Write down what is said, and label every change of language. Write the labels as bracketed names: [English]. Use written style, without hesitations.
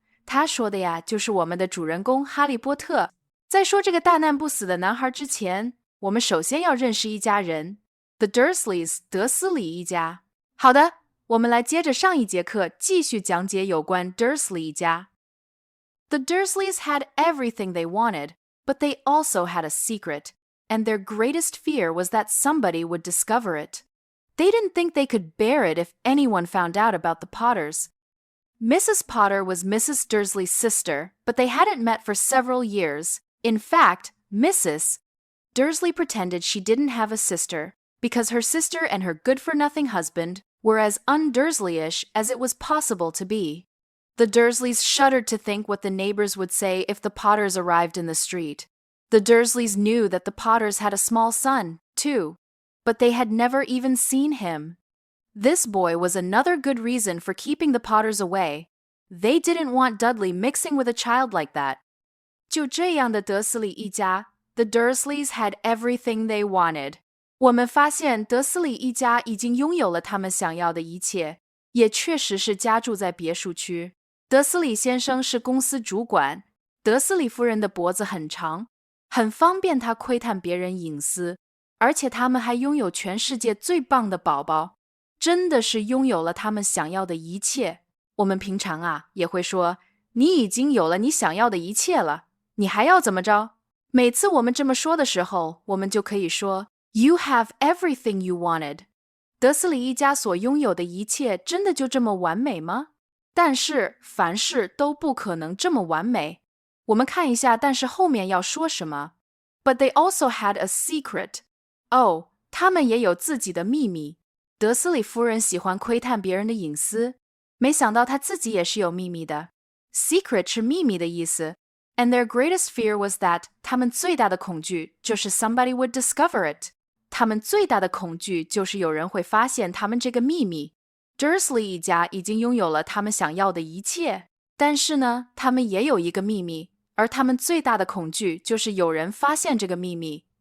[Chinese] 他说的呀，就是我们的主人公哈利波特。在说这个大难不死的男孩之前，我们首先要认识一家人 ，The Dursleys 德斯里一家。好的。我们来接着上一节课继续讲解有关 Dursley 一家。 [English] The Dursleys had everything they wanted, but they also had a secret, and their greatest fear was that somebody would discover it. They didn't think they could bear it if anyone found out about the Potters. Mrs. Potter was Mrs. Dursley's sister, but they hadn't met for several years. In fact, Mrs. Dursley pretended she didn't have a sister because her sister and her good-for-nothing husband were as un-Dursleyish as it was possible to be. The Dursleys shuddered to think what the neighbors would say if the Potters arrived in the street. The Dursleys knew that the Potters had a small son, too, but they had never even seen him. This boy was another good reason for keeping the Potters away. They didn't want Dudley mixing with a child like that. [Chinese] 就这样的德斯里一家, [English] the Dursleys had everything they wanted. [Chinese] 我们发现德斯里一家已经拥有了他们想要的一切，也确实是家住在别墅区。德斯里先生是公司主管，德斯里夫人的脖子很长，很方便他窥探别人隐私，而且他们还拥有全世界最棒的宝宝，真的是拥有了他们想要的一切。我们平常也会说，你已经有了你想要的一切了，你还要怎么着？每次我们这么说的时候，我们就可以说 [English] You have everything you wanted. [Chinese] 德斯里一家所拥有的一切真的就这么完美吗？但是凡事都不可能这么完美。我们看一下，但是后面要说什么 ？ [English] But they also had a secret. [Chinese] 哦，他们也有自己的秘密。德斯里夫人喜欢窥探别人的隐私，没想到她自己也是有秘密的。 Secret 是秘密的意思。 [English] And their greatest fear was that [Chinese] 他们最大的恐惧就是 [English] somebody would discover it。 [Chinese] 他们最大的恐惧就是有人会发现他们这个秘密。 Dursley 一家已经拥有了他们想要的一切，但是呢，他们也有一个秘密，而他们最大的恐惧就是有人发现这个秘密。